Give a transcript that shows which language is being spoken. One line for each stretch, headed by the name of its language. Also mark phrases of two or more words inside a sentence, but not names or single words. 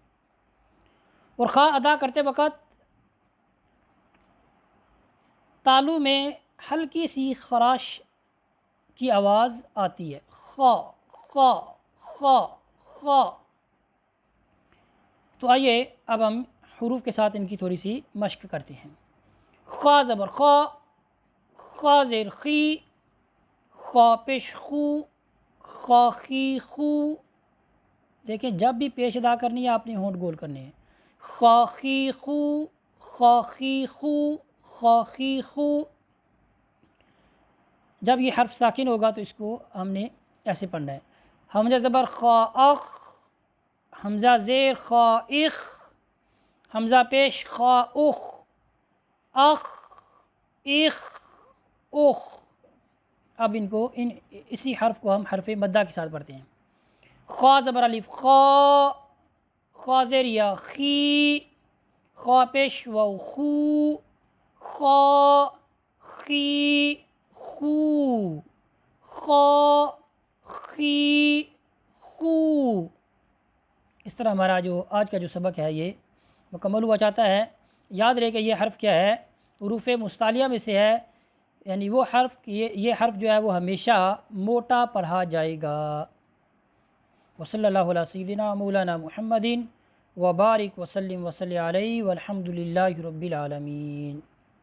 Urdu: اور خا ادا کرتے وقت تالو میں ہلکی سی خراش کی آواز آتی ہے، خا خا خا خا۔ تو آئیے اب ہم حروف کے ساتھ ان کی تھوڑی سی مشق کرتے ہیں۔ خا زبر خا، خا زیر خی، خا پیش خو، خا خی خو۔ دیکھیں جب بھی پیش ادا کرنی ہے آپ نے ہونٹ گول کرنے ہیں۔ خا خی خو، خا خی خو، خا خی خو۔ جب یہ حرف ساکن ہوگا تو اس کو ہم نے ایسے پڑھنا ہے۔ حمزہ زبر خا اخ، حمزہ زیر خا اخ، حمزہ پیش خا اخ، اخ اخ اخ۔ اب ان کو اسی حرف کو ہم حرف مدہ کے ساتھ پڑھتے ہیں۔ خا زبر الف خا، خا زیر یا خی، خا پیش و خو، خا خی خو، خا خی خو۔ اس طرح ہمارا جو آج کا جو سبق ہے یہ مکمل ہوا چاہتا ہے۔ یاد رہے کہ یہ حرف کیا ہے، حروف مستعلیہ میں سے ہے، یعنی وہ حرف یہ حرف جو ہے وہ ہمیشہ موٹا پڑھا جائے گا۔
Arabic: وصلی اللہ علیہ سیدنا مولانا محمد وبارک وسلم وصلی علیہ والحمد للہ رب العالمین۔